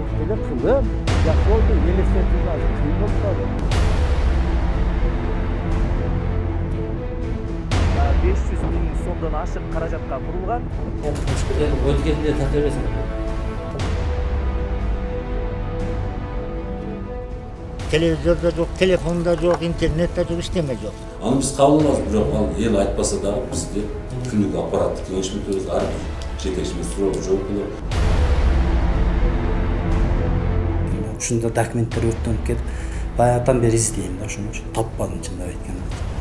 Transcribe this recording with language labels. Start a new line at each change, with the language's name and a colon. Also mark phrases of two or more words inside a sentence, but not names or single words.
Kyrgyz: эле кылым жашоодо элестетүүгө азыр кыйын болуп калды. 500 миң сомдон ашык каражатка курулган. Өткенде тартып бересиң. Телевизорда жоқ, телефонда жоқ, интернетте жоқ, иштеме жоқ. Аны биз кабыл алабыз, бирок ал эл айтпаса дагы бизде күндүк аппараттык кеңеш өтөбүз, ар бир жетекчибиз суроо жооп берет. Ушунда документтер өрттөнүп кетип, баягыдан бери издейм да, ошон үчүн таппадым чындап айтканда.